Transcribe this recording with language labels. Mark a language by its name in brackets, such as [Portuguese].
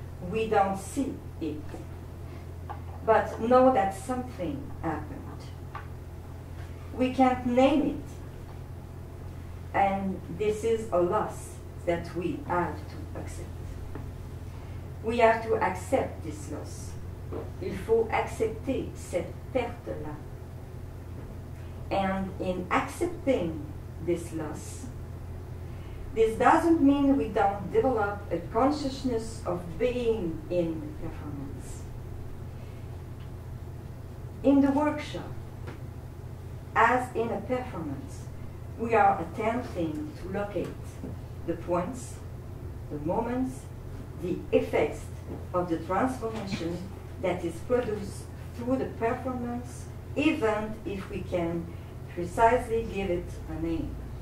[English] We don't see it, but know that something happened. We can't name it, and this is a loss that we have to accept. We have to accept this loss. [French] Il faut accepter cette perte-là. [English] And in accepting this loss, this doesn't mean we don't develop a consciousness of being in performance. In the workshop, as in a performance, we are attempting to locate the points, the moments, the effects of the transformation that is produced through the performance, even if we can precisely give it a name.